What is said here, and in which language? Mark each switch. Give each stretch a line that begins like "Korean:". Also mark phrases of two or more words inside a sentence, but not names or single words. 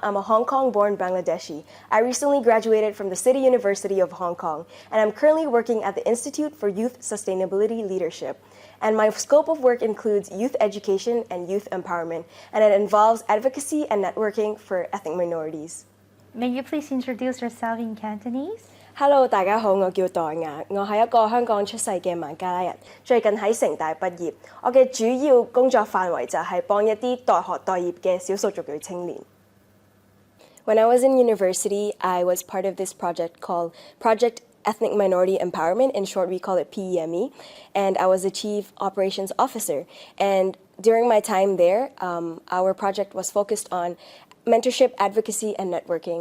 English: I'm a Hong Kong-born Bangladeshi. I recently graduated from the City University of Hong Kong, and I'm currently working at the Institute for Youth Sustainability Leadership. And my scope of work includes youth education and youth empowerment, and it involves advocacy and networking for ethnic minorities. May you please introduce yourself in Cantonese? Hello，
Cantonese: 大家好，我叫代雅，我係一個香港出世嘅孟加拉人，最近喺城大畢業。我嘅主要工作範圍就係幫一啲待學待業嘅少數族裔青年。
English: When I was in university, I was part of this project called Project Ethnic Minority Empowerment. In short, we call it PEME, and I was a Chief Operations Officer. And during my time there, our project was focused on mentorship, advocacy, and networking.